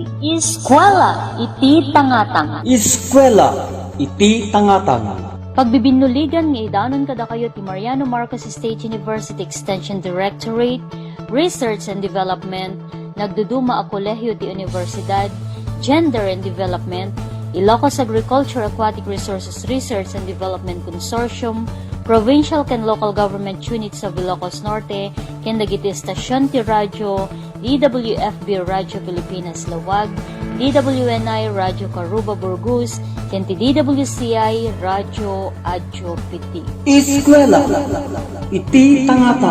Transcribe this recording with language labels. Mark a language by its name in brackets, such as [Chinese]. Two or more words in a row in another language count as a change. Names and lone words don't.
[Iloko] Eskwela iti tangatang. Eskwela iti tangatang. Pagbibinuligan nga idanon kada kayo ti Mariano Marcos State University Extension Directorate, Research and Development, nagduduma a kolehyo ti Universidad, Gender and Development, Ilocos Agriculture Aquatic Resources Research and Development Consortium, Provincial ken Local Government Units of Ilocos Norte, ken dagiti estasyon ti radyo, DWFB Radyo Pilipinas Lawag, DWNI Radyo Karuba Burgos, ken ti DWCI Radyo Adyo Piti. Eskwela iti tangatang.